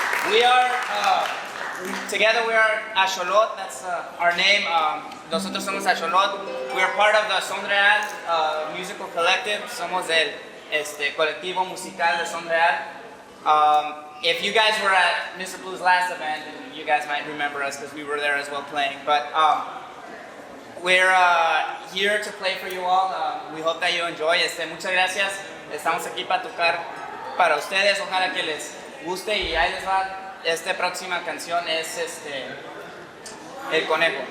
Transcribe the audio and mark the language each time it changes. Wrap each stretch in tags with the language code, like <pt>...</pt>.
<en>We are, together we are Axolot, that's our name.</en> <es>Nosotros somos Axolot.</es> <en>We are part of the Sonreal musical collective.</en> <es>Somos el colectivo musical de Sonreal.</es> <en>If you guys were at Mr. Blue's last event, you guys might remember us because we were there as well playing. But we're here to play for you all. We hope that you enjoy.</en> <es>Muchas gracias. Estamos aquí para tocar para ustedes. Ojalá que les guste y ahí les va. Esta próxima canción es El Conejo.</es>